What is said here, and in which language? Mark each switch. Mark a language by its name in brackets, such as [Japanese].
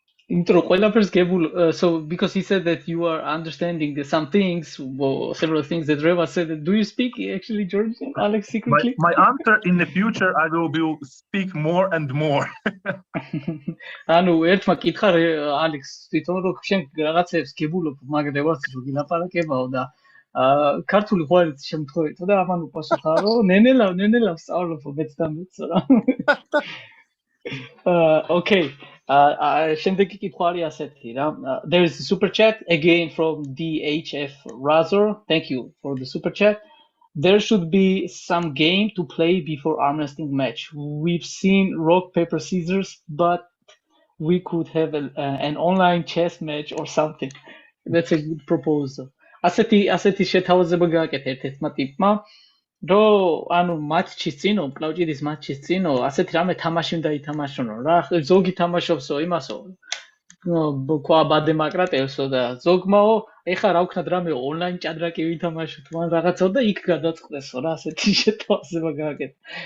[English] So because he said that you are understanding some things, several things that Revaz said. Do you speak actually Georgian, Alex, secretly? My answer in the future, I will speak more and more. [Georgian] ანუ ერთმა კითხა Alex, თვითონ რო შენ რაღაცებს გებულობ, მაგრამ Revaz რო გილაპარაკებაო და ქართული ყვარით შემთხვევით და ამან უპასუხა რომ ნენელა სწავლობ მეც და მეც რა. Okay. შემდეგი კითხვა არის ასეთი რა. [English] There is a super chat again from DHF Razor. Thank you for the super chat. There should be some game to play before arm wrestling match. We've seen rock paper scissors, but we could have an online chess match or something. That's a good proposal. [Georgian] ასეთი შეთავაზება გააკეთა ერთ-ერთმა ტიპმა, რომ ანუ მატჩის წინო, კლავჭიდის მატჩის წინო, ასეთი რამე თამაში უნდა ითამაშონო რა. ზოგი თამაშობსო იმასო, ყვა ბადემაკრატევსო და ზოგმაო, ეხა რა ვქნათ რამე ონლაინ ჭადრაკი ვითამაშოთ, მან რაღაცო და იქ გადაწყდესო რა, ასეთი შეთავაზება გააკეთა.